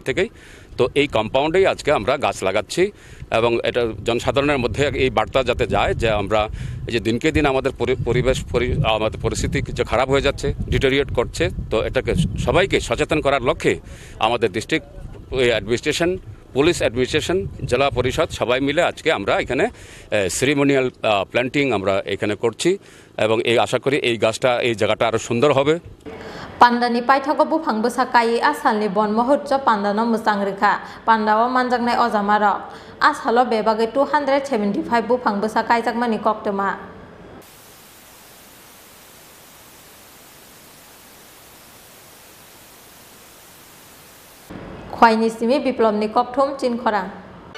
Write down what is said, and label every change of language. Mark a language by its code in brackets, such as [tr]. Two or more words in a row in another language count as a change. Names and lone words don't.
[bn] থেকেই তো এই কম্পাউন্ডেই আজকে আমরা গাছ লাগাচ্ছি এবং এটা জনসাধারণের মধ্যে এই বার্তা যাতে যায় যে আমরা এই যে দিনকে দিন আমাদের পরিবেশ আমাদের পরিস্থিতি কিছু খারাপ হয়ে যাচ্ছে ডিটোরিয়েট করছে তো এটাকে সবাইকে সচেতন করার লক্ষ্যে আমাদের [en] district administration police administration [bn] জেলা পরিষদ সবাই মিলে আজকে আমরা এখানে [en] ceremonial planting [bn] আমরা এখানে করছি এবং এই আশা করি এই গাছটা এই জায়গাটা আরও সুন্দর হবে [trp] Pandani Paithago Bufang Busakai Asalni bon Mahotsav Panda no Musangrika Pandawa Manjangnai Ojamaro Ashalo Bebage 275 Bufang Busakai Jakmani Koktoma Khowai ni Simi Biplom ni Kopthum Chin Khorang